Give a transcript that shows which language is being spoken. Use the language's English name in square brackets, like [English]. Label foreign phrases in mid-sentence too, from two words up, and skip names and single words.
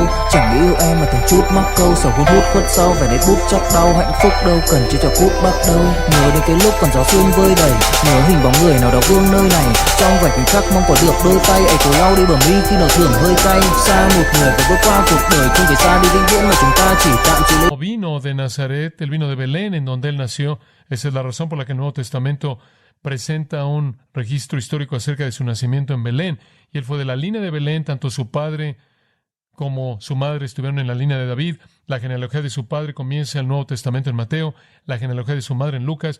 [Vietnamese] Chẳng nghĩ yêu em mà từng chút mắc câu, sầu hút hút khuất sau vẻ nét bút chắc đau, hạnh phúc đâu cần chỉ cho phút bắt đầu. Nhớ đến cái lúc còn gió sương vơi đầy, nhớ hình bóng người nào đó vương nơi này, trong vẻ khoảnh khắc mong có được đôi tay ấy cố lau đi bờ mi khi nào thường hơi cay. Xa một người phải bước qua cuộc đời, không phải xa đi vĩnh viễn mà chúng ta chỉ tạm chịu lên. [Spanish] Vino de Nazaret, él vino de Belén, en donde él nació. Esa es la razón por la que el Nuevo Testamento presenta un registro histórico acerca de su nacimiento en Belén. Y él fue de la línea de Belén, tanto su padre como su madre estuvieron en la línea de David. La genealogía de su padre comienza el Nuevo Testamento en Mateo, la genealogía de su madre en Lucas.